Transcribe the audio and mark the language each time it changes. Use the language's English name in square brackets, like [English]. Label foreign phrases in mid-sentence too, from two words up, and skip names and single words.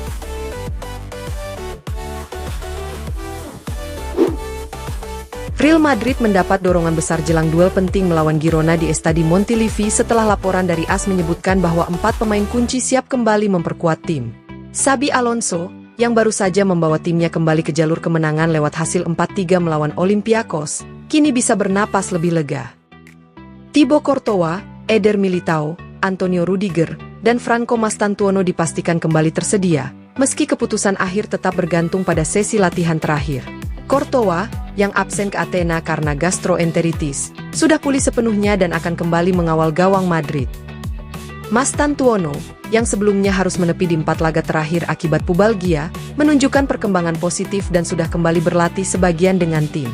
[Indonesian] Real Madrid mendapat dorongan besar jelang duel penting melawan Girona di Estadio Montilivi setelah laporan dari AS menyebutkan bahwa 4 pemain kunci siap kembali memperkuat tim. Xabi Alonso, yang baru saja membawa timnya kembali ke jalur kemenangan lewat hasil 4-3 melawan Olympiacos, kini bisa bernapas lebih lega. Thibaut Courtois, Eder Militao, Antonio Rudiger, dan Franco Mastantuono dipastikan kembali tersedia, meski keputusan akhir tetap bergantung pada sesi latihan terakhir. Courtois, yang absen ke Athena karena gastroenteritis, sudah pulih sepenuhnya dan akan kembali mengawal gawang Madrid. Mastantuono, yang sebelumnya harus menepi di 4 laga terakhir akibat pubalgia, menunjukkan perkembangan positif dan sudah kembali berlatih sebagian dengan tim.